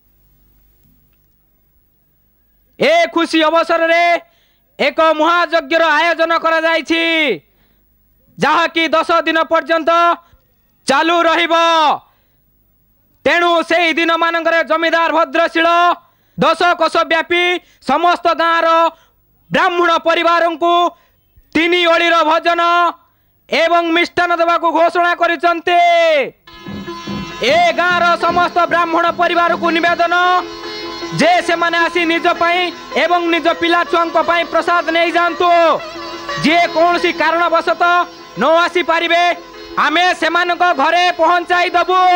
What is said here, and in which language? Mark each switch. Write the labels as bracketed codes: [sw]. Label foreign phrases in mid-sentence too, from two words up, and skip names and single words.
[or] ଏ ଖୁସି ଅବସର ରେ ଏକ ମହାଯଜ୍ଞର ଆୟୋଜନ କରାଯାଉଛି, ଯାହା କି 10 ଦିନ ପର୍ଯ୍ୟନ୍ତ ଚାଲୁ ରହିବ। ତେଣୁ ସେ ଦିନ ମାନଙ୍କରେ ଜମିଦାର ଭଦ୍ରଶୀଳ 10 କୋଶ ବ୍ୟାପୀ ସମସ୍ତ ଗାଁର ବ୍ରାହ୍ମଣ ପରିବାର କୁ 3 ଓଳିର ଭୋଜନ ଏବଂ ମିଷ୍ଟାନ୍ନ ଦେବାକୁ ଘୋଷଣା କରିଛନ୍ତି। ଏ ଗାଁର ସମସ୍ତ ବ୍ରାହ୍ମଣ ପରିବାର କୁ ନିବେଦନ ଯେ ସେମାନେ ଆସି ନିଜ ପାଇଁ ଏବଂ ନିଜ ପିଲା ଛୁଆଙ୍କ ପାଇଁ ପ୍ରସାଦ ନେଇ ଯାଆନ୍ତୁ। ଯେ କୌଣସି କାରଣବଶତଃ ନ ଆସି ପାରିବେ ଆମେ ସେମାନଙ୍କ ଘରେ ପହଞ୍ଚାଇ ଦେବୁ।